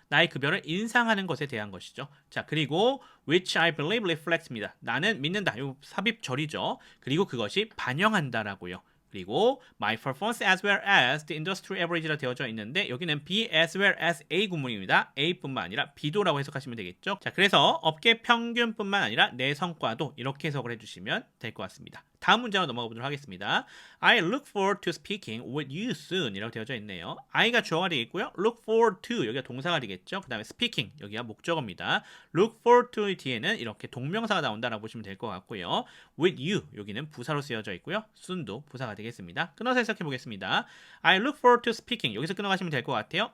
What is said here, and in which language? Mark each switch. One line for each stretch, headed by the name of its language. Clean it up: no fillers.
Korean: 나의 급여를 인상하는 것에 대한 것이죠. 자, 그리고
English: which I believe reflect
Korean: 입니다. 나는 믿는다. 이 삽입절이죠. 그리고 그것이 반영한다라고요. 그리고
English: my performance as well as the industry average
Korean: 라 되어져 있는데 여기는 B as well as A 구문입니다. A뿐만 아니라 B도라고 해석하시면 되겠죠. 자, 그래서 업계 평균뿐만 아니라 내 성과도 이렇게 해석을 해주시면 될 것 같습니다. 다음 문장으로 넘어가 보도록 하겠습니다.
English: I look forward to speaking with you soon
Korean: 이라고 되어져 있네요. I가 주어가 되겠고요.
English: look forward to
Korean: 여기가 동사가 되겠죠. 그 다음에 speaking 여기가 목적어입니다. look forward to 뒤에는 이렇게 동명사가 나온다라고 보시면 될 것 같고요. with you 여기는 부사로 쓰여져 있고요. soon도 부사가 되겠습니다. 끊어서 해석해 보겠습니다.
English: I look forward to speaking
Korean: 여기서 끊어가시면 될 것 같아요.